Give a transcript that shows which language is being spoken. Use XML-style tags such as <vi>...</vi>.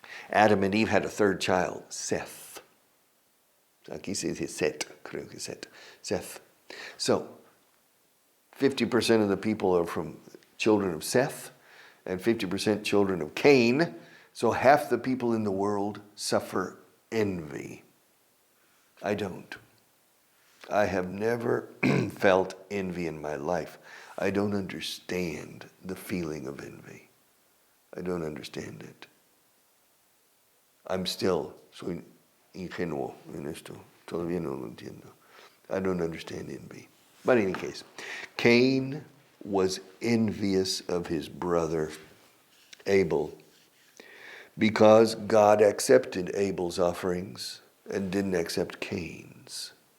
<en>Adam and Eve had a third child, Seth.</en> <es>Aquí se dice Set, creo que Seth.</es> <en>So, 50% of the people are from children of Seth and 50% children of Cain. So half the people in the world suffer envy. I don't. I have never felt envy in my life. I don't understand the feeling of envy. I don't understand it. I'm still</en> <es>soy ingenuo en esto. Todavía no lo entiendo.</es> <en>I don't understand envy. But in any case, Cain was envious of his brother Abel because God accepted Abel's offerings and didn't accept Cain's.</en>